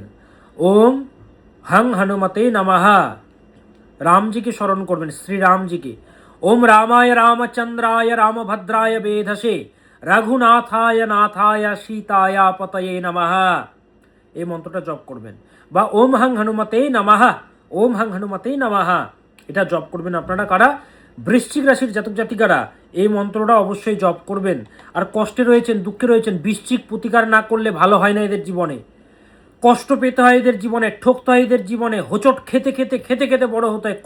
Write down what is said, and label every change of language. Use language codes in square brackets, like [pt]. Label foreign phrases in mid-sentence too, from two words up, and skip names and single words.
[sa] ওম হং হনুমতে নমঃ। [bn] রামজিকে স্মরণ করবেন, শ্রীরামজিকে। [sa] ওম রামায় রামচন্দ্রায় রামভদ্রায় বেধসে রঘুনাথায় নাথায় সীতায়া পতয়ে নমঃ। [bn] এই মন্ত্রটা জপ করবেন। বা [sa] ওম হং হনুমতে নমঃ, ওম হং হনুমতে নমঃ, [bn] এটা জপ করবেন আপনারা। কারা? বৃশ্চিক রাশির জাতক জাতিকারা এই মন্ত্রটা অবশ্যই জপ করবেন। আর কষ্টে রয়েছেন, দুঃখে রয়েছেন, বৃশ্চিক প্রতিকার না করলে ভালো হয় না এদের জীবনে। কষ্ট পেতে হয় এদের জীবনে, ঠকতে হয় এদের জীবনে, হোঁচট খেতে খেতে খেতে খেতে বড় হতে হয়।